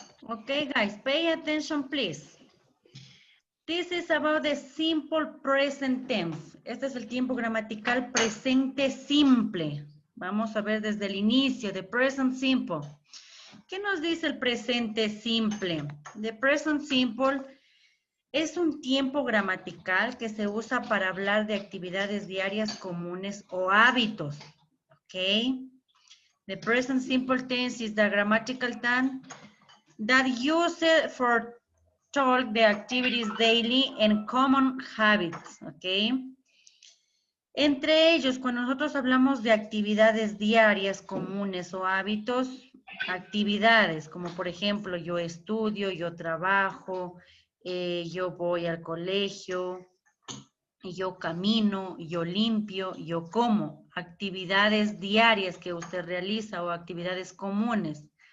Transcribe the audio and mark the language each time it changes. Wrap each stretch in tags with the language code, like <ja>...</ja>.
<en>Okay, guys, pay attention, please. This is about the simple present tense.</en> <es>Este es el tiempo gramatical presente simple. Vamos a ver desde el inicio, the present simple. ¿Qué nos dice el presente simple? The present simple es un tiempo gramatical que se usa para hablar de actividades diarias comunes o hábitos. ¿Ok?</es> <en>The present simple tense is the grammatical tense that used for talk the activities daily and common habits, ¿ok?</en> <es>Entre ellos, cuando nosotros hablamos de actividades diarias, comunes o hábitos, actividades como por ejemplo yo estudio, yo trabajo, yo voy al colegio, yo camino, yo limpio, yo como, actividades diarias que usted realiza o actividades comunes.</es>